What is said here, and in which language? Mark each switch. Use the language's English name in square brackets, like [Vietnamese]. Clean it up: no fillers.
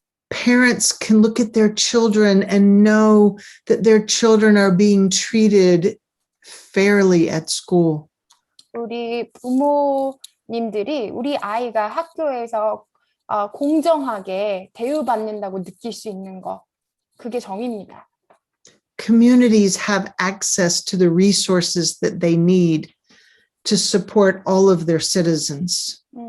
[English] Parents can look at their children and know that their children are being treated fairly at school. [Korean] 우리 부모님들이 우리 아이가 학교에서 공정하게 대우받는다고 느낄 수 있는 거, 그게 정의입니다. [English] Communities have access to the resources that they need to support all of their citizens.